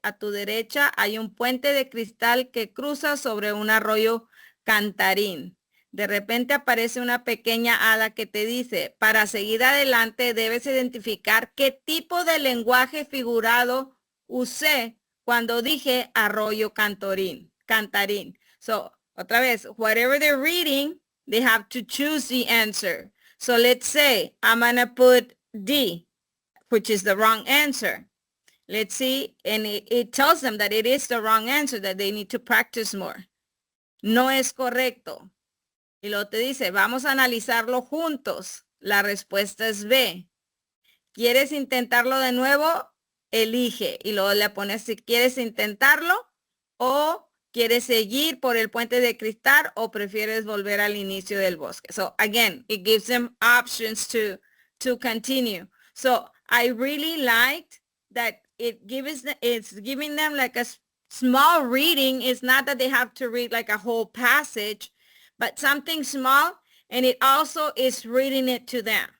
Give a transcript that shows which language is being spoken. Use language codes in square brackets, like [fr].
[es] A tu derecha hay un puente de cristal que cruza sobre un arroyo cantarín. De repente aparece una pequeña hada que te dice, para seguir adelante debes identificar qué tipo de lenguaje figurado usé cuando dije arroyo cantarín. [en] So, [es] otra vez, [en] whatever they're reading, they have to choose the answer. So let's say I'm going to put D, which is the wrong answer. Let's see, and it tells them that it is the wrong answer, that they need to practice more. [es] No es correcto. Y luego te dice, vamos a analizarlo juntos. La respuesta es B. ¿Quieres intentarlo de nuevo? Elige. Y luego le pones si quieres intentarlo o ¿Quieres seguir por el puente de cristal o prefieres volver al inicio del bosque? [en] So again, it gives them options to continue. So I really liked that it's giving them like a small reading. It's not that they have to read like a whole passage, but something small, and it also is reading it to them.